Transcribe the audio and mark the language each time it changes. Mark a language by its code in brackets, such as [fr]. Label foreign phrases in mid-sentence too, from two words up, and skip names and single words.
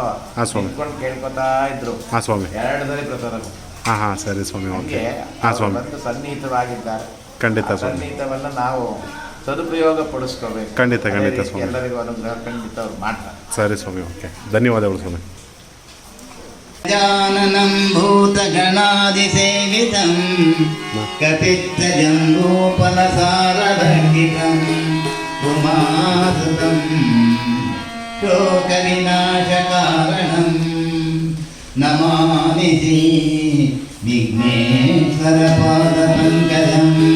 [kn] ಹಾಂ ಸ್ವಾಮಿ. ನಿಂತ್ಕೊಂಡು ಕೇಳ್ಕೊತಾ ಇದ್ರು. ಹಾಂ ಸ್ವಾಮಿ. 2 ಸರಿ ಪ್ರಸಾದ ಕೊಟ್ಟರು. ಹಾಂ ಹಾಂ ಸರಿ ಸ್ವಾಮಿ, ಓಕೆ. ಹಂಗೆ ಹಾಂ ಅವರು ಸ್ವಾಮಿ, ಬಂದು ಸನ್ನಿಹಿತವಾಗಿದ್ದಾರೆ. ಖಂಡಿತ ಆ ಸ್ವಾಮಿ, ಸನ್ನಿಹಿತವನ್ನ ನಾವು ಸದುಪಯೋಗ ಪಡಿಸ್ಕೋಬೇಕು. ಖಂಡಿತ, ಅದೇ ಖಂಡಿತ ರೀತಿ ಸ್ವಾಮಿ. ಎಲ್ಲರಿಗೂ ಅನುಗ್ರಹ ಖಂಡಿತ ಅವ್ರು ಮಾಡ್ತಾರೆ. ಸರಿ ಸ್ವಾಮಿ, ಓಕೆ. ಧನ್ಯವಾದಗಳು ಸ್ವಾಮಿ. [sa] गजाननं भूतगणादिसेवितं कपित्थजम्बूफलसारभक्षितं उमासुतं शोकविनाशकारणं नमामि श्री विघ्नेश्वरपादपङ्कजम्